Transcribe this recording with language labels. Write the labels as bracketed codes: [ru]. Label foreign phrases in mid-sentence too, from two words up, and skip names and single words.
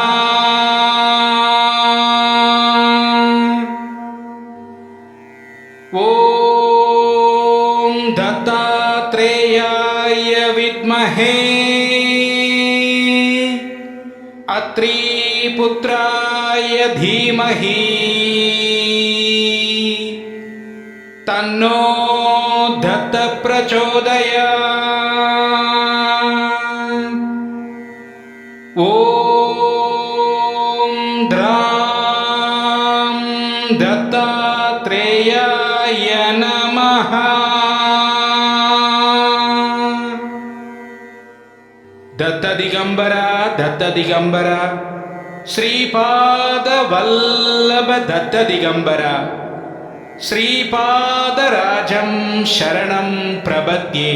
[sa] ओम् दत्तात्रेयाय विद्महे अत्रि पुत्राय धीमहि तन्नो दत्त प्रचोदयात्. ओम् द्राम् दत्तात्रेयाय नमः. दत्त दिगंबरा श्रीपाद वल्लभ दत्त दिगंबरा श्रीपादराजं शरणं प्रपद्ये.